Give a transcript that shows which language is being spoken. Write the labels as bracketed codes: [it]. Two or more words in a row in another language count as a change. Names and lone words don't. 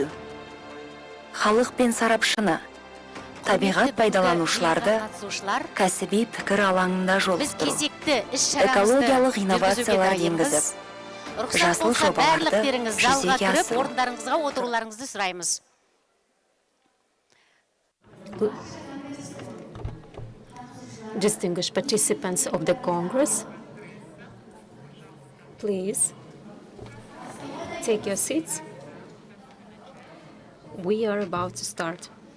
[kk] Халық пен сарапшыны, табиғат пайдаланушыларды кәсіби пікір алаңында жолықтыру. Экологиялық инновациялар енгізіп, жасыл жобаларды жүзеге асыру. Орындарыңызға отыруларыңызды сұраймыз. [en] Distinguished participants of the Congress, please take your seats. We are about to start.